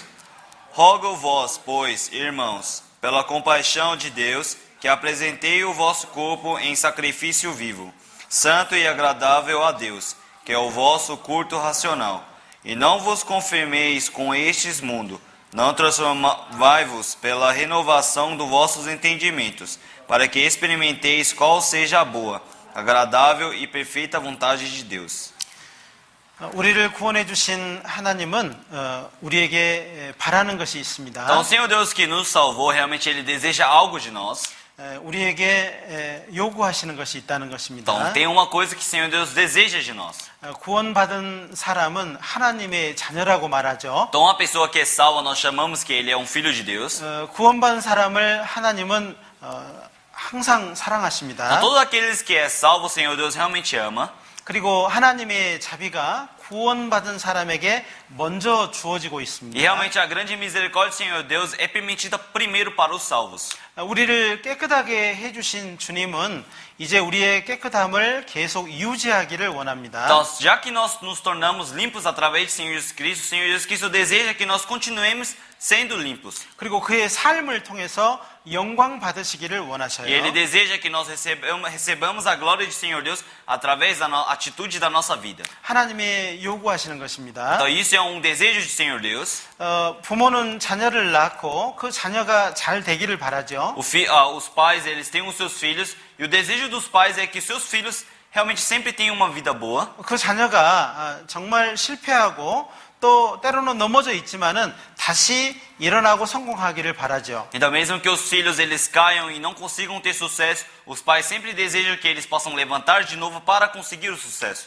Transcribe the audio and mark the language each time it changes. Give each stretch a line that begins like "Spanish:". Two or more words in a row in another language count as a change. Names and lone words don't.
Portuguese: Rogo vós, pois, irmãos, pela compaixão de Deus, que apresentei o vosso corpo em sacrifício vivo, santo e agradável a Deus, que é o vosso culto racional. E não vos conformeis com este mundo, não transformai-vos pela renovação dos vossos entendimentos, para que experimenteis qual seja a boa, agradável e perfeita vontade de Deus.
Korean: 우리를 구원해 주신 하나님은 우리에게 바라는 것이 있습니다.
Portuguese: Então, o Senhor Deus que nos salvou, realmente Ele deseja algo de nós.
Korean: 우리에게 요구하시는 것이 있다는 것입니다.
Portuguese: Então, tem uma coisa que o Senhor Deus deseja de nós.
Korean: 구원받은 사람은 하나님의 자녀라고 말하죠.
Portuguese: Então, uma pessoa que é salva, nós chamamos que ele é um filho de Deus.
Korean: 구원받은 사람을 하나님은 항상 사랑하십니다.
Portuguese: Então, todos aqueles que é salvo, o Senhor Deus realmente ama.
Korean: 그리고 하나님의 자비가 구원받은 사람에게 먼저 주어지고
Portuguese: E
Korean: 있습니다.
Portuguese: realmente a grande misericórdia do Senhor Deus é permitida primeiro para os salvos.
Korean: 우리를 깨끗하게 해주신 주님은 이제 우리의 깨끗함을 계속 유지하기를 원합니다.
Portuguese: Então, já que nós nos tornamos limpos através do Senhor Jesus Cristo, o Senhor Jesus Cristo deseja que nós continuemos sendo limpos.
Korean: 그리고 그의 삶을 통해서 영광 받으시기를
Portuguese: E
Korean: 원하셔요.
Portuguese: Ele deseja que nós recebamos a glória do Senhor Deus através da atitude da nossa vida.
Korean: 하나님의 요구하시는 것입니다.
Portuguese: Então, isso é um desejo do Senhor Deus.
Korean: 부모는 자녀를 낳고 그 자녀가 잘 되기를 바라죠.
Portuguese: Os pais, eles têm os seus filhos, e o desejo dos pais é que seus filhos realmente sempre tenham uma vida boa.
Korean: 그 자녀가 정말 실패하고 또 때로는 넘어져 있지만은 다시 일어나고 성공하기를 바라죠.
Portuguese: Então, mesmo que os filhos eles caiam e não consigam ter sucesso, os pais sempre desejam que eles possam levantar de novo para conseguir o sucesso.